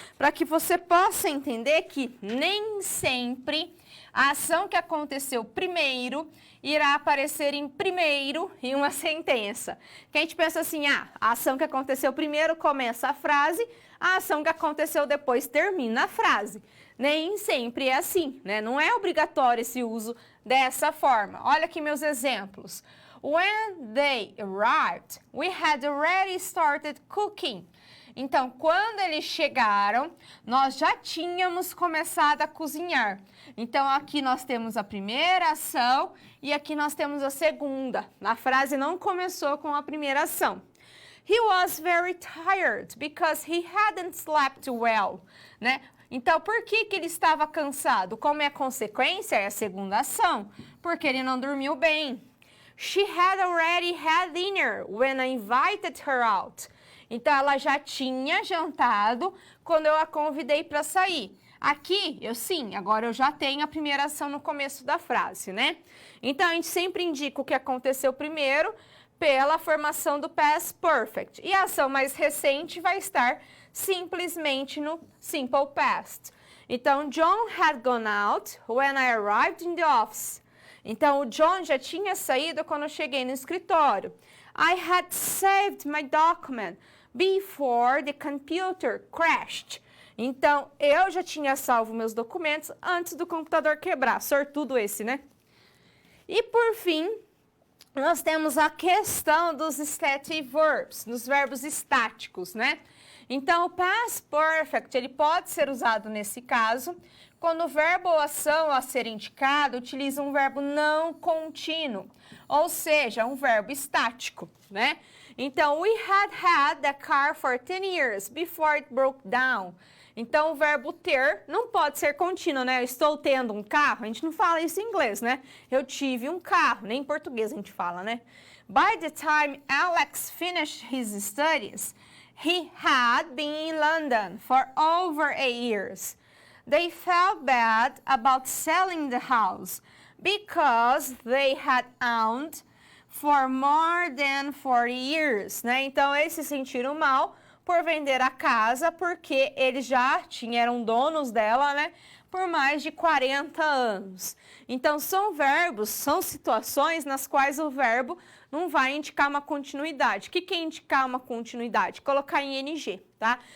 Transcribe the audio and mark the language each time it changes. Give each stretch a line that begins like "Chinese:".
Portuguese: Para que você possa entender que nem sempre a ação que aconteceu primeiro irá aparecer em primeiro em uma sentença. Que a gente pensa assim, a ação que aconteceu primeiro começa a frase, a ação que aconteceu depois termina a frase. Nem sempre é assim, né? Não é obrigatório esse uso dessa forma. Olha aqui meus exemplos.
English: When they arrived, we had already started cooking.
Portuguese: Então, quando eles chegaram, nós já tínhamos começado a cozinhar. Então, aqui nós temos a primeira ação e aqui nós temos a segunda. A frase não começou com a primeira ação.
English: He was very tired because he hadn't slept well, né?
Portuguese: Então, por que ele estava cansado? Como é a consequência? É a segunda ação, porque ele não dormiu bem.
English: She had already had dinner when I invited her out.
Portuguese: Então, ela já tinha jantado quando eu a convidei para sair. Aqui, agora eu já tenho a primeira ação no começo da frase, né? Então, a gente sempre indica o que aconteceu primeiro pela formação do past perfect. E a ação mais recente vai estar simplesmente no simple past.
English: Então, John had gone out when I arrived in the office.
Portuguese: Então, o John já tinha saído quando eu cheguei no escritório.
English: I had saved my document before the computer crashed.
Portuguese: Então, eu já tinha salvo meus documentos antes do computador quebrar. Sortudo esse, né? E, por fim, nós temos a questão dos static verbs, dos verbos estáticos, né? Então, o past perfect, ele pode ser usado nesse caso, quando o verbo ou ação a ser indicado utiliza um verbo não contínuo, ou seja, um verbo estático, né?
English: Então, we had the car for 10 years before it broke down.
Portuguese: Então, o verbo ter não pode ser contínuo, né? Eu estou tendo um carro, a gente não fala isso em inglês, né? Eu tive um carro, nem em português a gente fala, né?
English: By the time Alex finished his studies, he had been in London for over 8 years. They felt bad about selling the house because they had owned for more than 40 years, né?
Portuguese: Então, eles se sentiram mal por vender a casa porque eles já eram donos dela, né? Por mais de 40 anos. Então, são verbos, são situações nas quais o verbo não vai indicar uma continuidade. O que é indicar uma continuidade? Colocar em ing, tá?